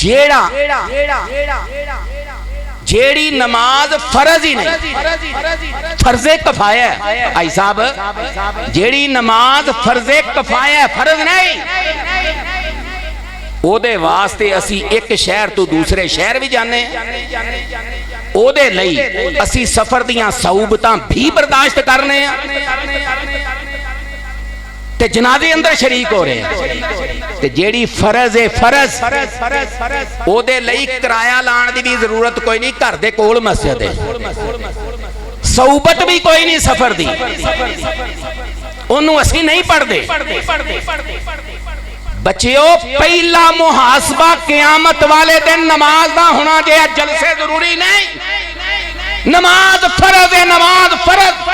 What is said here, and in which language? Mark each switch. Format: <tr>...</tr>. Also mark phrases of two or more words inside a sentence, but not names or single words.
<pa>جیڑی نماز فرض ہی نہیں فرض کفایہ ہے آئی صاحب جیڑی نماز فرض کفایہ ہے فرض نہیں او دے واسطے اسی ایک شہر تو دوسرے شہر بھی جانے او دے لئی اسی سفر دیاں صعوبتاں بھی برداشت کرنے تے جنازے اندر شریک ہو رہے ہیں تے جیڑی فرض ہے فرض او دے لئی کرایہ لان دی بھی ضرورت کوئی نہیں گھر دے کول مسجد ہے صعوبت بھی کوئی نہیں سفر دی انہوں اسی نہیں پڑھ دے بچیو پہلا محاسبہ قیامت والے دن نماز دا ہونا جے جلسے ضروری نہیں نماز فرض ہے، نماز فرض۔</pa>